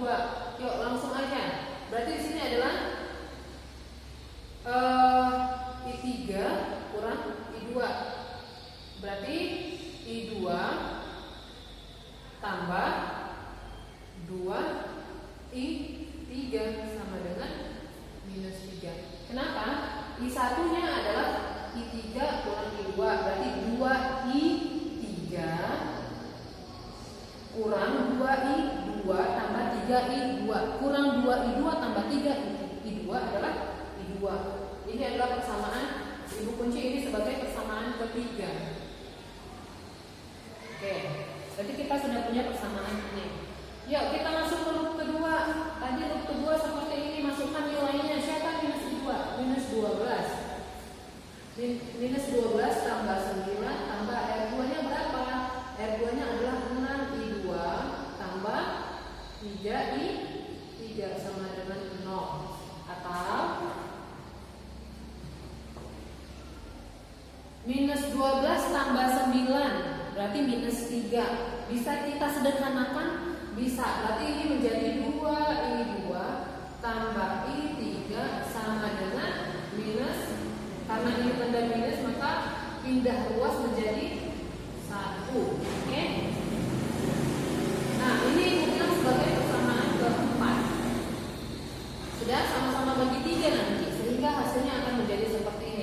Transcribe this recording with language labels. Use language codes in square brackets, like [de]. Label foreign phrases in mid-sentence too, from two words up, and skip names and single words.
[id] Yuk langsung aja. Berarti di sini adalah I3 kurang I2. Berarti I2 tambah 2 I3 sama dengan minus 3. Kenapa? I1 nya adalah I3 kurang I2. Berarti 2 I3 kurang 2I2 tambah 3I2 kurang 2I2 tambah 3I2 adalah I2. Ini adalah persamaan. Ibu kunci ini sebagai persamaan ketiga. Oke, berarti kita sudah punya persamaan ini. Yuk kita masuk ke loop kedua. Tadi loop kedua seperti ini, masukkan nilainya. Siapa minus 2? Minus 12. Minus 12 tambah 9 tambah R2 nya berapa? R2 nya adalah 6I2 tambah 3I3 sama dengan 0. Atau minus 12 tambah 9 berarti minus 3. Bisa kita sederhanakan? Bisa. Berarti ini menjadi 2I2 tambah I3 sama dengan minus. Karena ini tanda minus maka pindah ruas menjadi 1. Oke? Nah, ini bukan sebagai persamaan keempat. Sudah sama-sama bagi 3 nanti, sehingga hasilnya akan menjadi seperti ini.